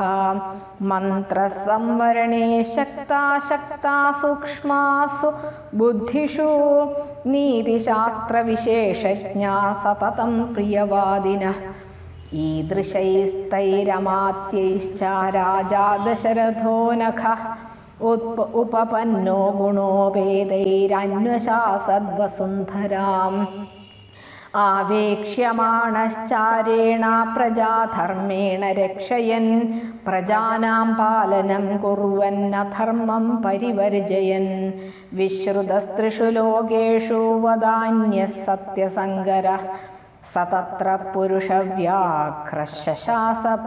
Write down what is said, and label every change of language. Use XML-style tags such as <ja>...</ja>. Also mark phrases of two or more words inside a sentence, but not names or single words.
<sa>मन्त्रसंवरणे शक्ता सूक्ष्मासु बुद्धिषु नीतिशास्त्रविशेषज्ञा सततं प्रियवादिनः। ईदृशैस्तैरमात्यैश्च राजा दशरथो नखः ഉപപന്നോ ഗുണോപേതൈരന്വശാസദ്വസുന്ധരാം ആവേക്ഷ്യമാണശ്ചാരേണ പ്രജാധർമ്മേണ രക്ഷയൻ പ്രജാനാം പാലനം കുർവന്നധർമ്മം പരിവർജയൻ വിശ്രുതസ്ത്രിഷു ലോകേഷു വദാന്യഃ സത്യസങ്കരഃ സതത്ര പുരുഷവ്യാഘ്രശാസ</sa>